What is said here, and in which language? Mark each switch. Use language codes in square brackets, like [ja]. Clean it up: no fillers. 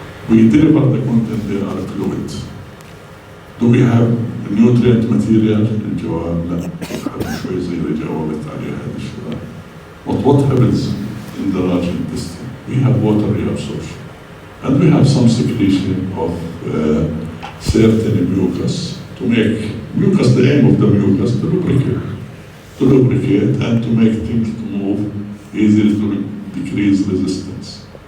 [en] We deliver the content, they are fluid. Do we have nutrient material? [ar] الجواب لا. شوي زي اللي جاوبت عليها هذا السؤال. [en] But what happens in the large intestine? We have water reabsorption. And we have some secretion of certain mucus to make mucus, the aim of the mucus to lubricate and to make things to move easily, to decrease resistance.